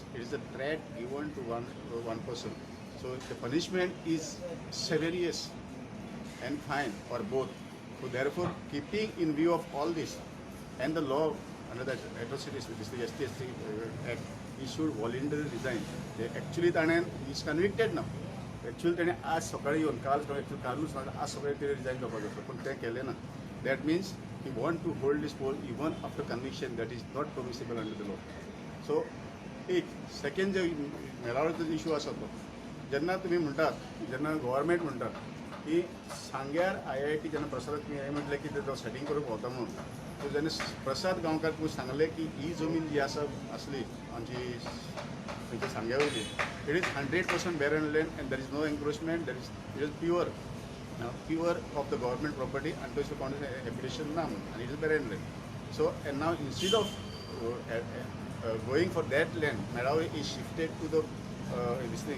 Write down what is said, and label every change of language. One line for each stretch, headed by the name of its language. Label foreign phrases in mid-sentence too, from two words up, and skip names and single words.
English: It is a threat given to one person. So the punishment is serious and fine or both. So therefore, keeping in view of all this and the law under that atrocities, which is the ST Act, he should voluntarily resign. Actually, he is convicted now. Actually,
Konkani: त्याने आज सकाळी येऊन कालूच आज सकाळी ते रिजाईन करपाक जाय, पण ते केलें ना.
English: That means he want to hold this post even after conviction. That is not permissible under the law. So, second
Konkani: जो मेळावळ्याचो इशू आसा तो, जेन्ना तुमी म्हणटात, जेन्ना गव्हर्मेंट म्हणटात की सांग्यार IIT जेन्ना प्रसादाक तुमी हें म्हटलें की तो सेटींग करूंक भोंवता म्हणून, सो जेन्ना प्रसाद गांवकार तुमी सांगलें की ही जमीन जी आसा आसली आमची खंयच्या सांग्या वयली,
English: It is 100% barren land and there is no encroachment. It is pure of the government property until the foundation habitation now, and it is barren land. So, and now instead of going for that land, Madauri is shifted to the this thing.